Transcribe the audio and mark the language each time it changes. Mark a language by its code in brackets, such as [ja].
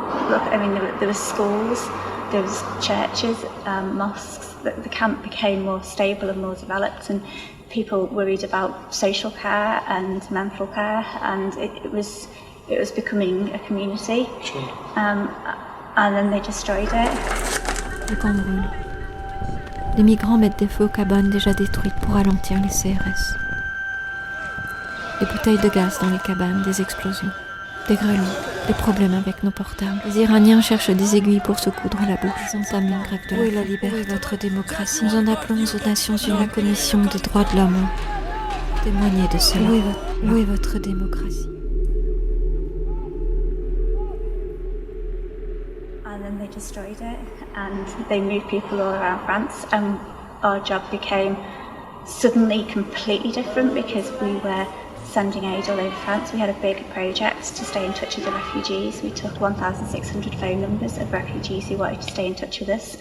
[en] Look, I mean, there were schools, there was churches, mosques. The camp became more stable and more developed, and people worried about social care and mental care, and it was becoming a community. Sure. And then they destroyed it. [fr] Le camp brûle. Les migrants mettent des feux aux cabanes déjà détruites pour ralentir les CRS. Des bouteilles de gaz dans les cabanes, des explosions, des grelots, des problèmes avec nos portables. Les Iraniens cherchent des aiguilles pour se coudre la bouche. Ils entament une grève de la faim. Où est la liberté? Où est votre démocratie? Nous en appelons aux Nations Unies, la Commission des droits de l'homme. Témoignez de cela. Où est votre démocratie? [en] And then they destroyed it, and they moved people all around France, and our job became suddenly completely different because we were sending aid all over France. We had a big project to stay in touch with the refugees. We took 1,600 phone numbers of refugees who wanted to stay in touch with us.